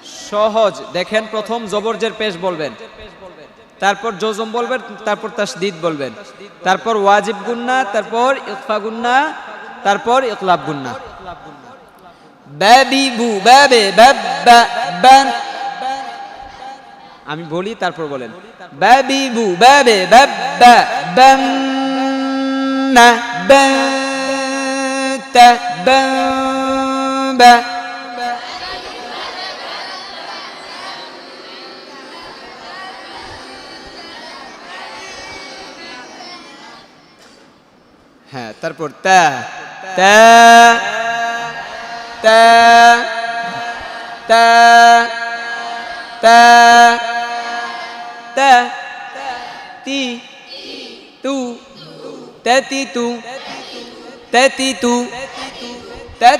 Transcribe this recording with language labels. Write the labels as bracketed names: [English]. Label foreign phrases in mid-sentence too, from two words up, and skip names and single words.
[Bangla] সহজ। দেখেন প্রথম জবরজের পেশ বলবেন, তারপর জজম বলবেন, তারপর তাসদীদ বলবেন, তারপর ওয়াজিব গুন্না, তারপর ইখফা গুন্না, তারপর ইকলাব গুন্না। বাবিবু বাবে বাব্বা বান, আমি বলি তারপর বলেন। বাবিবু বাবে বাব্বা বান না বাতা বাবা। হ্যাঁ, তারপর তা তা তা তা তা তা তি তু তাতি তু তাতি তু তাত।